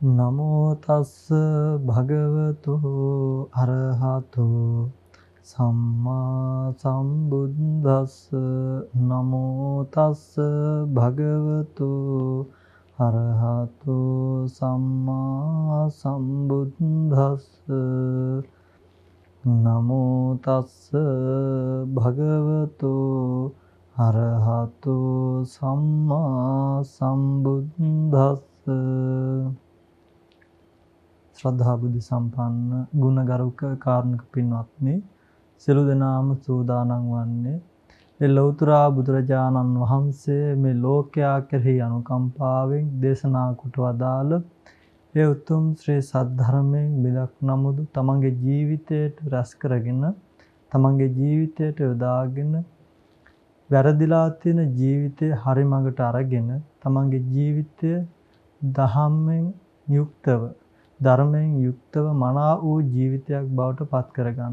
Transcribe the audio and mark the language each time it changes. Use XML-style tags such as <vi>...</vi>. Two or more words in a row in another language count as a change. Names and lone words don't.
<pi>නමෝ තස්ස භගවතු අරහතු සම්මා සම්බුද්දස්ස නමෝ තස්ස භගවතු අරහතු සම්මා සම්බුද්දස්ස නමෝ තස්ස භගවතු අරහතු සම්මා සම්බුද්දස්ස.</pi> <si>ශ්‍රද්ධා බුද්ධ සම්පන්න ගුණගරුක කාරුණික පින්වත්නි, සියලු දෙනාම සූදානම් වන්නේ ඒ ලෞතර බුදුරජාණන් වහන්සේ මේ ලෝකයා කෙරෙහි අනුකම්පාවෙන් දේශනා කොට වදාළ ඒ උතුම් ශ්‍රී සද්ධර්මයෙන් බිදක් නමුදු තමන්ගේ ජීවිතයට රැස් කරගෙන තමන්ගේ ජීවිතයට යොදාගෙන වැරදිලා තියෙන ජීවිතය හරි මඟට අරගෙන තමන්ගේ ජීවිතය දහම්ෙන් යුක්තව ධර්මයෙන් යුක්තව මනා වූ ජීවිතයක් බවට පත් කරගන්න.</si>